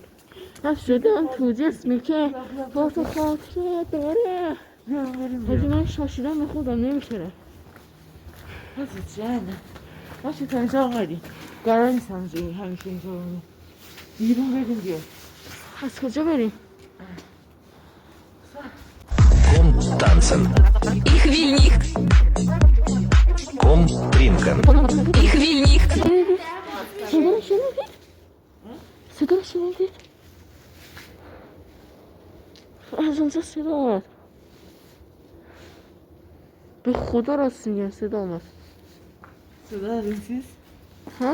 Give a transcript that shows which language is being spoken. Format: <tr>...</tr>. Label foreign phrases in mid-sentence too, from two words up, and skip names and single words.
<fa>حبس شدم تو جسمی که با تو خاطره داره. حاجی من شاشیدم به خودم نمیشه. حاجی جانه باشه تا اینجا آمدیم. قرار نیست همیشه اینجا بمونیم. بیرون بریم بیا. از کجا بریم؟</fa> <de>Komm tanzen. Ich will nicht, Komm trinken. ich will nicht.</de> <fa>صدا رو شنیدید؟ صدا رو شنیدید؟ از اونجا صدا آمد. به خدا راست میگم صدا آمد. صدا از این چیز؟ ها؟</fa>